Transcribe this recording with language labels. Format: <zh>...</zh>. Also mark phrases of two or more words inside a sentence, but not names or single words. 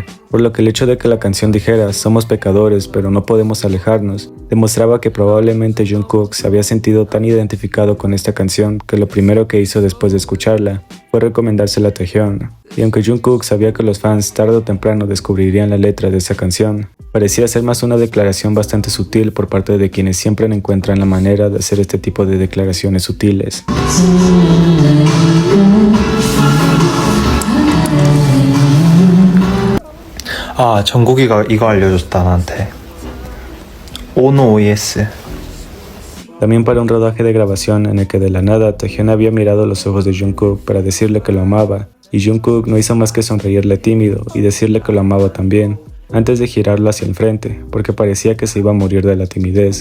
<es>Por lo que el hecho de que la canción dijera "somos pecadores pero no podemos alejarnos" demostraba que probablemente Jungkook se había sentido tan identificado con esta canción que lo primero que hizo después de escucharla fue recomendársela a Taehyung. Y aunque Jungkook sabía que los fans tarde o temprano descubrirían la letra de esa canción, parecía ser más una declaración bastante sutil por parte de quienes siempre encuentran la manera de hacer este tipo de declaraciones sutiles.</es> <ko>아, 정국이가 이거 알려줬다 나한테. 오노 OS.</ko> <es>También para un rodaje de grabación en el que de la nada Taehyung había mirado los ojos de Jungkook para decirle que lo amaba, y Jungkook no hizo más que sonreírle tímido y decirle que lo amaba también, antes de girarlo hacia el frente, porque parecía que se iba a morir de la timidez.</es>